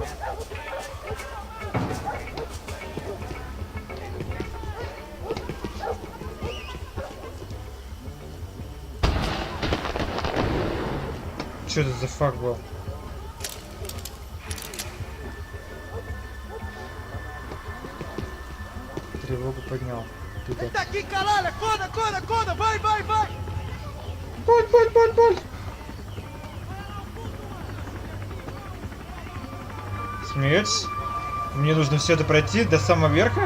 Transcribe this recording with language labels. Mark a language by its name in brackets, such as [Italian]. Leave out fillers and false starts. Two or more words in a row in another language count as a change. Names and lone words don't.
[Russian] Что это за факт был? Тревогу поднял. [Portuguese] Aqui, caralho! Acorda, acorda, acorda! Vai, vai, vai! [Russian] Боль! Смеетесь? Мне нужно все это пройти до самого верха?